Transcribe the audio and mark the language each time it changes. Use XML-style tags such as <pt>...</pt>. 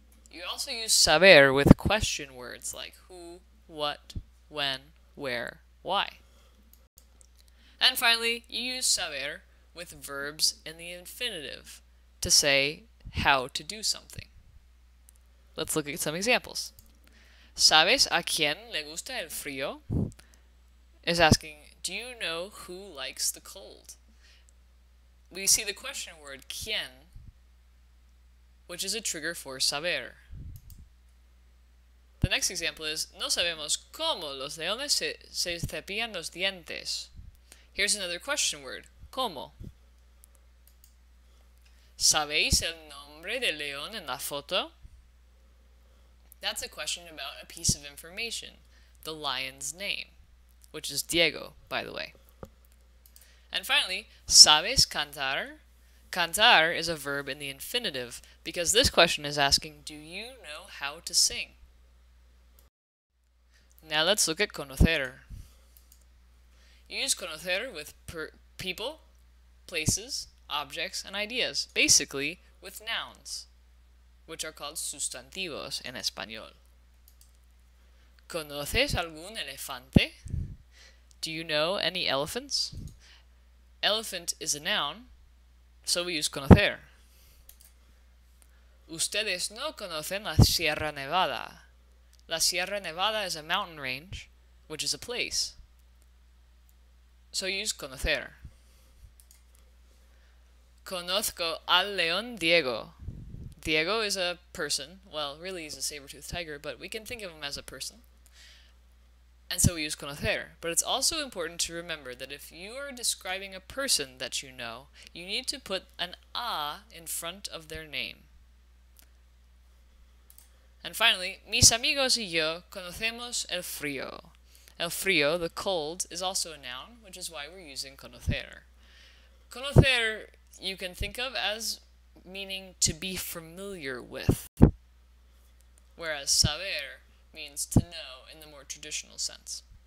<en>You also use saber with question words like who, what, when, where, why. And finally, you use saber with verbs in the infinitive to say how to do something. Let's look at some examples.</en> <es>¿Sabes a quién le gusta el frío?</es> <en>Is asking, do you know who likes the cold? We see the question word quién, which is a trigger for saber. The next example is,</en> <es>no sabemos cómo los leones se cepillan los dientes.</es> <en>Here's another question word, cómo.</en> <es>¿Sabéis el nombre del león en la foto?</es> <en>That's a question about a piece of information, the lion's name, which is Diego, by the way. And finally,</en> <es>¿sabes cantar?</es> <en>Cantar is a verb in the infinitive because this question is asking, do you know how to sing? Now let's look at conocer. You use conocer with people, places, objects, and ideas, basically with nouns, which are called sustantivos in español.</en> <es>¿Conoces algún elefante?</es> <en>Do you know any elephants? Elephant is a noun, so we use conocer.</en> <es>Ustedes no conocen la Sierra Nevada.</es> <en>La Sierra Nevada is a mountain range, which is a place. So use conocer.</en> <es>Conozco al león Diego.</es> <en>Diego is a person. Well, really he's a saber-toothed tiger, but we can think of him as a person. And so we use conocer. But it's also important to remember that if you are describing a person that you know, you need to put an a in front of their name. And finally,</en> <es>mis amigos y yo conocemos el frío.</es> <en>El frío, the cold, is also a noun, which is why we're using conocer. Conocer you can think of as meaning to be familiar with, whereas saber means to know in the more traditional sense.</en>